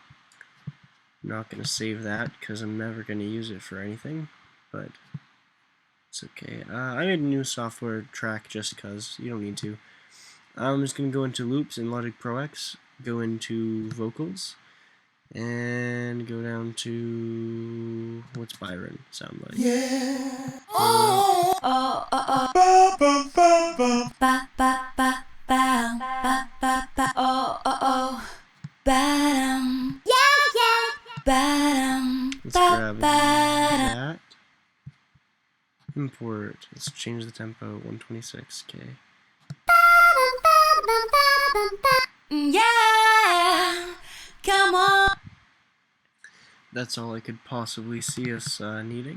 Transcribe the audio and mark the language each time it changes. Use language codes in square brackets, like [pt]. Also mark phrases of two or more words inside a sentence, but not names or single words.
[en] I'm not going to save that because I'm never going to use it for anything, but it's okay. I made a new software track just because you don't need to. I'm just going to go into loops in Logic Pro X, go into vocals, and go down to what's Byron sound like? Yeah. Oh. Oh. Oh. Oh. Ba ba ba ba ba ba ba. Oh. Oh. Oh. Ba-dum. Yeah. Yeah. Ba-dum. Let's grab that. Import. Let's change the tempo. 126K. Yeah. Come on. That's all I could possibly see us needing.